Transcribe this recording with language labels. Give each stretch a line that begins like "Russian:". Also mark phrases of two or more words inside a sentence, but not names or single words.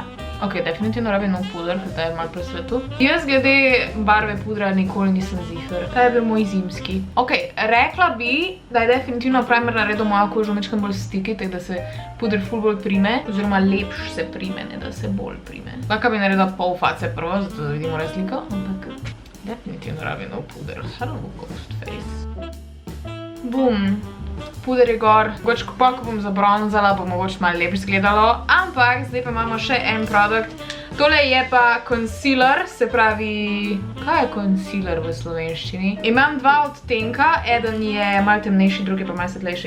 Slovenian: Ok, definitivno rabim nov puder, ker ta je malo presvetu. Jaz glede barve pudra nikoli nisem ziher. Ta je bil moj zimski. Ok, rekla bi, da je definitivno primer naredil mojo kožo mečkam bolj stiki, tako da se puder ful bolj prime, oziroma lepš se prime, ne da se bolj prime. Lahko bi naredila pol face prvo, zato da vidimo razliko, ampak definitivno rabim nov puder.
English: Hello, ghost face. Bum,
Slovenian: puder je gor. Mogoče ko bom zabronzala, bo mogoče malo lepš izgledalo. Ampak, zdaj pa imamo še en produkt. Tole je pa concealer, se pravi... Kaj je concealer v slovenščini? Imam dva odtenka, eden je malo temnejši, drugi pa malo svetlejši.